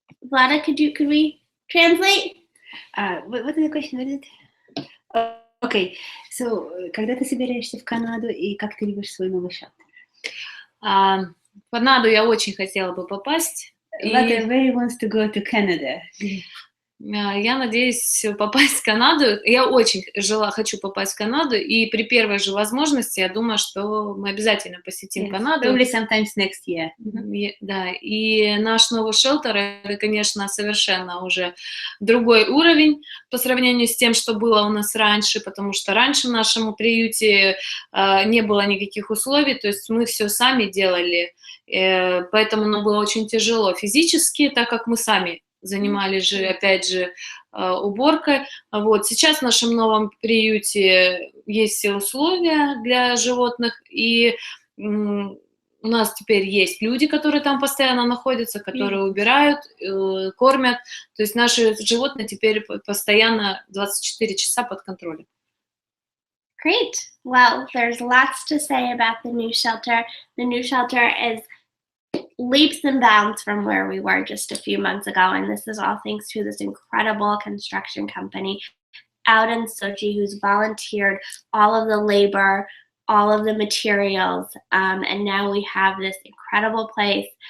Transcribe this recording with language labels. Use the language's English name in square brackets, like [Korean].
[English] Vlada, could we translate? What is the question? What is it? [Russian] Okay, so, когда ты собираешься в Канаду и как ты любишь свой новый шелтер? В Канаду я очень хотела бы попасть. [English] Vlada very wants to go to Canada. [Russian] Я надеюсь попасть в Канаду. Я очень хочу попасть в Канаду, и при первой же возможности, я думаю, что мы обязательно посетим Канаду. [English] Probably sometimes next year. [Russian] Да, и наш новый шелтер, это, конечно, совершенно уже другой уровень по сравнению с тем, что было у нас раньше, потому что раньше в нашем приюте не было никаких условий, то есть мы все сами делали, поэтому нам было очень тяжело физически, так как мы сами занимались же, опять же, уборкой. Вот. Сейчас в нашем новом приюте есть все условия для животных, и у нас теперь есть люди, которые там постоянно находятся, которые убирают, кормят. То есть наши животные теперь постоянно 24 часа под контролем. [English] Great. Well, there's lots to say about the new shelter. The new shelter is leaps and bounds from where we were just a few months ago, and this is all thanks to this incredible construction company out in Sochi who's volunteered all of the labor, all of the materials, and now we have this incredible place.